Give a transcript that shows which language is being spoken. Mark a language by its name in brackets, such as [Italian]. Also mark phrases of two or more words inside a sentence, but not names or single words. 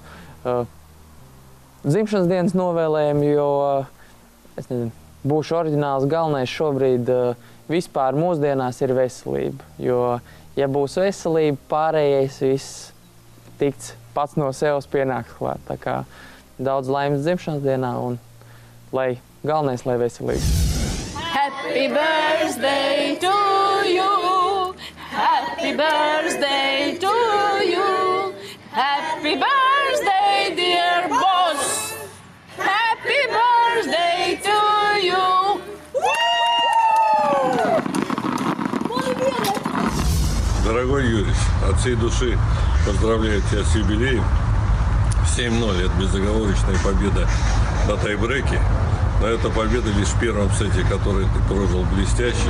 [Latvian] Dzimšanas dienas novēlējumi, jo es nezinu, būšu oriģināls, galvenais šobrīd vispār mūsdienās ir veselība, jo ja būs veselība, pārējais viss tikts pats no sevis pienāks klāt. Tā kā daudz laimes dzimšanas dienā un galvenais, lai veselīgs. [English] Happy birthday to you! Happy birthday to you! Happy birthday, dear boss! Happy birthday to you! [Russian] Дорогой Юрий, от всей души поздравляю тебя с юбилеем. 7-0 – это безоговорочная победа на тайбреке. Но это победа лишь в первом сете, который ты прожил блестяще.